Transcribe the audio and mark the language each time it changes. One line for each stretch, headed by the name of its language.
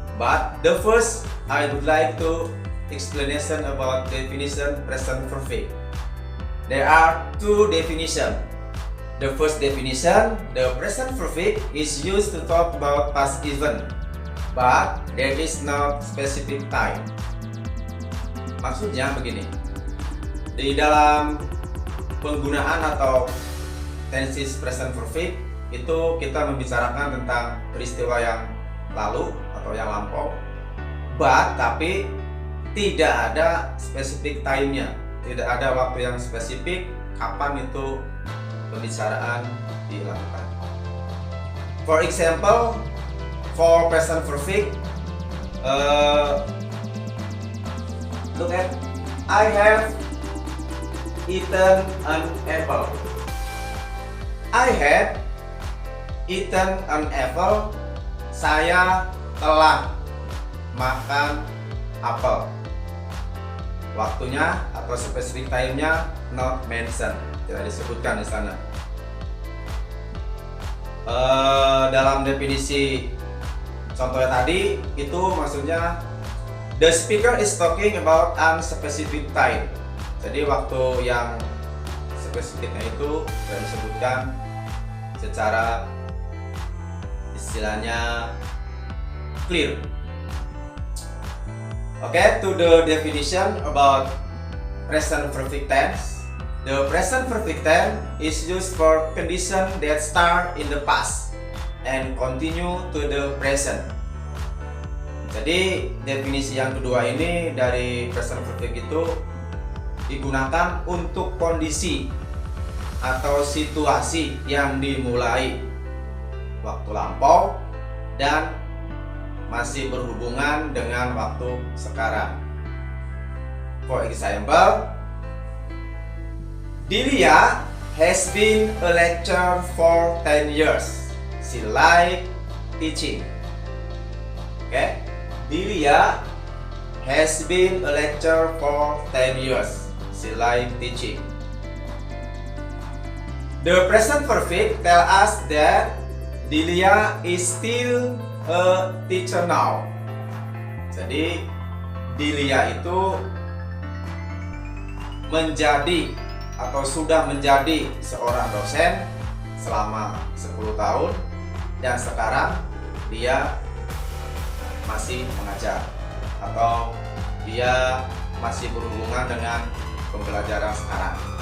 English: But the first, I would like to explanation about definition present perfect. There are two definitions. The first definition, the present perfect is used to talk about past event, but there is no specific time.
Indonesian: Maksudnya begini, di dalam penggunaan atau tenses present perfect itu kita membicarakan tentang peristiwa yang lalu atau yang lampau, tapi tidak ada specific time-nya, tidak ada waktu yang spesifik kapan itu pembicaraan dilakukan.
English: For example, for present perfect, look at, I have eaten an apple. I have eaten an apple.
Indonesian: Saya telah makan apel. Waktunya atau specific time-nya
English: not mentioned,
Indonesian: tidak disebutkan di sana. Dalam definisi contohnya tadi itu maksudnya
English: the speaker is talking about unspecific time.
Indonesian: Jadi waktu yang spesifiknya itu sudah disebutkan secara istilahnya clear.
English: Okay, to the definition about present perfect tense. The present perfect tense is used for condition that start in the past and continue to the present.
Indonesian: Jadi definisi yang kedua ini dari present perfect itu digunakan untuk kondisi atau situasi yang dimulai waktu lampau dan masih berhubungan dengan waktu sekarang.
English: For example, Delia has been a lecturer for 10 years. She likes teaching. Okay, Delia has been a lecturer for 10 years. She likes teaching. The present perfect tell us that Delia is still a teacher now.
Indonesian: Jadi Delia itu menjadi atau sudah menjadi seorang dosen selama 10 tahun dan sekarang dia masih mengajar atau dia masih berhubungan dengan pembelajaran sekarang.